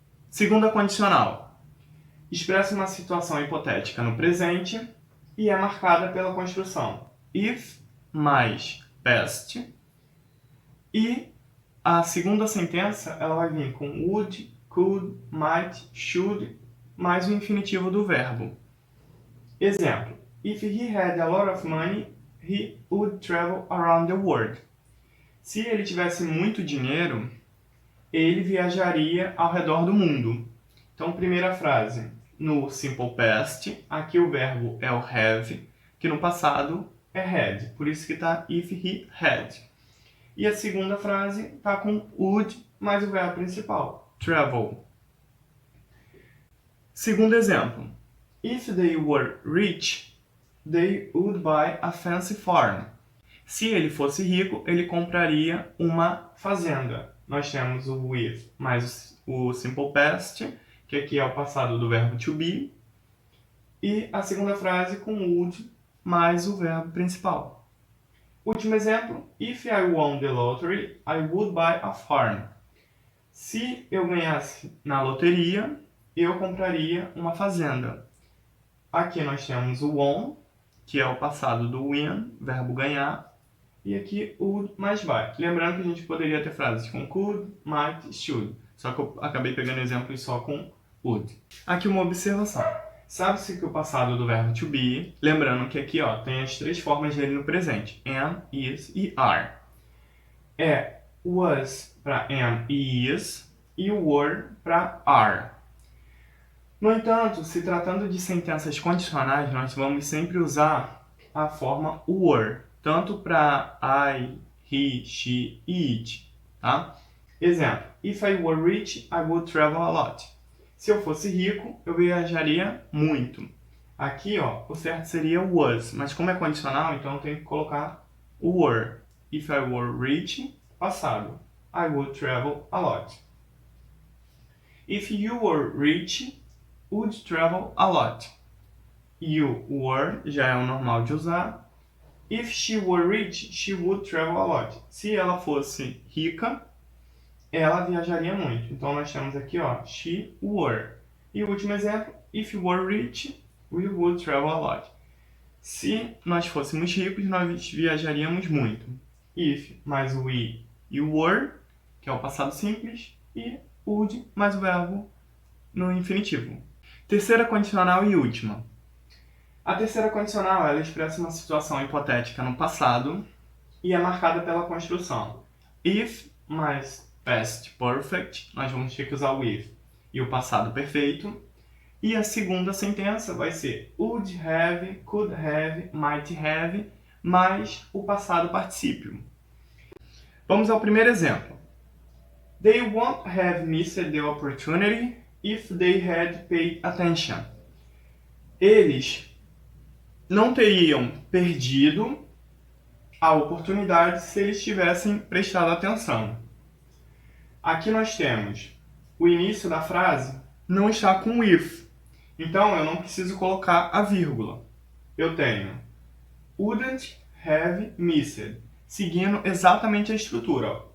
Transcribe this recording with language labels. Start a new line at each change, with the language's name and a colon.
Portuguese: Segunda condicional. Expressa uma situação hipotética no presente e é marcada pela construção if mais past. E a segunda sentença ela vai vir com would, could, might, should, mais o infinitivo do verbo. Exemplo.
English: If he had a lot of money, he would travel around the world.
Portuguese: Se ele tivesse muito dinheiro, ele viajaria ao redor do mundo. Então, primeira frase, no simple past, aqui o verbo é o have, que no passado é had. Por isso que está
English: if he had.
Portuguese: E a segunda frase está com would mais o verbo principal, travel. Segundo exemplo.
English: If they were rich, they would buy a fancy farm.
Portuguese: Se ele fosse rico, ele compraria uma fazenda. Nós temos o with mais o simple past, que aqui é o passado do verbo to be, e a segunda frase com would mais o verbo principal. Último exemplo,
English: if I won the lottery, I would buy a farm.
Portuguese: Se eu ganhasse na loteria, eu compraria uma fazenda. Aqui nós temos o won, que é o passado do win, verbo ganhar, e aqui would mais buy. Lembrando que a gente poderia ter frases com could, might, should, só que eu acabei pegando exemplos só com would. Aqui uma observação. Sabe-se que o passado do verbo to be, lembrando que aqui tem as três formas dele no presente, am, is e are. É was para am e is e were para are. No entanto, se tratando de sentenças condicionais, nós vamos sempre usar a forma were, tanto para I, he, she e it. Tá? Exemplo,
English: if I were rich, I would travel a lot.
Portuguese: Se eu fosse rico, eu viajaria muito. Aqui, o certo seria was, mas como é condicional, então eu tenho que colocar o were.
English: If I were rich,
Portuguese: passado.
English: I would travel a lot. If you were rich, would travel a lot. You were
Portuguese: já é o normal de usar.
English: If she were rich, she would travel a lot.
Portuguese: Se ela fosse rica, ela viajaria muito. Então nós temos aqui,
English: she were.
Portuguese: E o último exemplo,
English: if you were rich, we would travel a lot.
Portuguese: Se nós fôssemos ricos, nós viajaríamos muito. If mais o we e o were, que é o passado simples, e would mais o verbo no infinitivo. Terceira condicional e última. A terceira condicional, ela expressa uma situação hipotética no passado e é marcada pela construção if mais past perfect, nós vamos ter que usar o with e o passado perfeito. E a segunda sentença vai ser would have, could have, might have, mais o passado particípio. Vamos ao primeiro exemplo.
English: They won't have missed the opportunity if they had paid attention.
Portuguese: Eles não teriam perdido a oportunidade se eles tivessem prestado atenção. Aqui nós temos o início da frase não está com if. Então eu não preciso colocar a vírgula. Eu tenho
English: wouldn't have missed,
Portuguese: seguindo exatamente a estrutura.